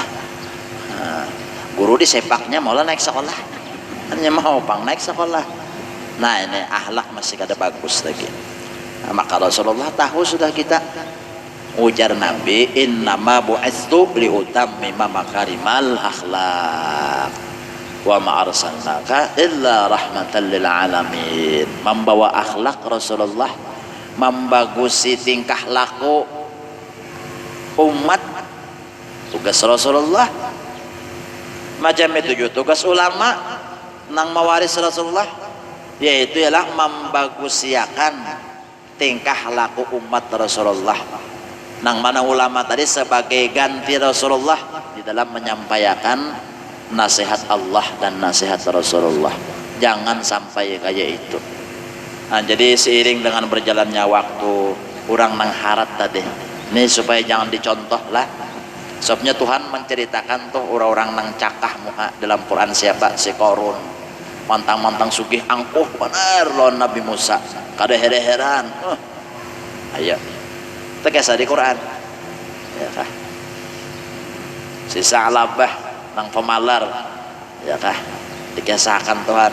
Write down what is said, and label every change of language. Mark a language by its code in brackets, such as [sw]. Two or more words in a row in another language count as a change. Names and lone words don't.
[bjn] Nah, guru di sepaknya maulah naik sekolah hanya mau pang naik sekolah. Nah ini akhlak masih kada bagus lagi. Nah, maka Rasulullah tahu sudah kita ujar Nabi [ar] إنما بعثت لأتمم مكارم الأخلاق وما أرسلناك إلا رحمة للعالمين. [bjn] Membawa akhlak Rasulullah, membagusi tingkah laku umat, tugas Rasulullah. Macam itu juga tugas ulama nang mewaris Rasulullah, yaitu ialah membagusiakan tingkah laku umat Rasulullah. Nang mana ulama tadi sebagai ganti Rasulullah di dalam menyampaikan nasihat Allah dan nasihat Rasulullah. Jangan sampai kayak itu. Nah, jadi seiring dengan berjalannya waktu orang nang harat tadi ini supaya jangan dicontoh lah. Sebabnya Tuhan menceritakan tuh orang-orang nang cakah muka dalam Quran siapa si Korun mantang-mantang sugih angkuh benar lawan Nabi Musa kada heran ayo tegas di Quran ya kah si Sa'labah nang pemalar ya kah, dikisahkan Tuhan.